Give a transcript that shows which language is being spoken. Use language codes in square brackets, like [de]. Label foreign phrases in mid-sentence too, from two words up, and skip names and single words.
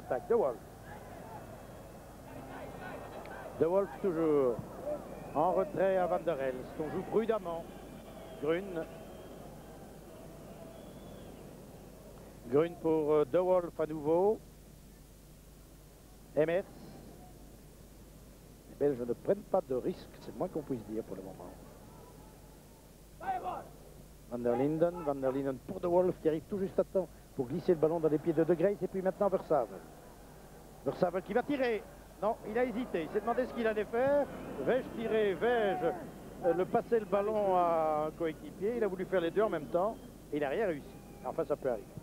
[fr] De Wolf. De Wolf toujours en retrait à Van der Elst. On joue prudemment. Grune. Grune pour De Wolf à nouveau. Emers. Les Belges ne prennent pas de risques, c'est le moins qu'on puisse dire pour le moment. Van der Linden pour De Wolf qui arrive tout juste à temps pour glisser le ballon dans les pieds de De Graze. Et puis maintenant Versavel. Versavel qui va tirer. Non, il a hésité. Il s'est demandé ce qu'il allait faire. Vais-je tirer? Vais-je le passer le ballon à un coéquipier? Il a voulu faire les deux en même temps. Et il n'a rien réussi. Enfin, ça peut arriver.